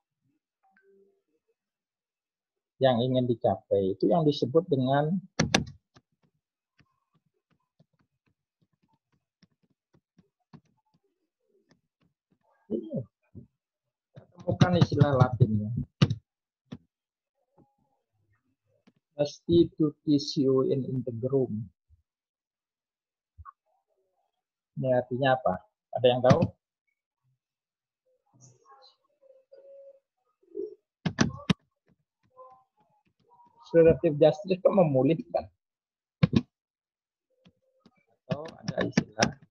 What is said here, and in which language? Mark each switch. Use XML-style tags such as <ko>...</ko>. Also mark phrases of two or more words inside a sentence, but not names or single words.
<id>Yang ingin dicapai itu yang disebut dengan ini. Temukan istilah Latinnya.</id> <la>Restitutio in integrum.</la> <id>Ini artinya apa? Ada yang tahu? Restoratif justice itu memulihkan. Atau ada istilah</id>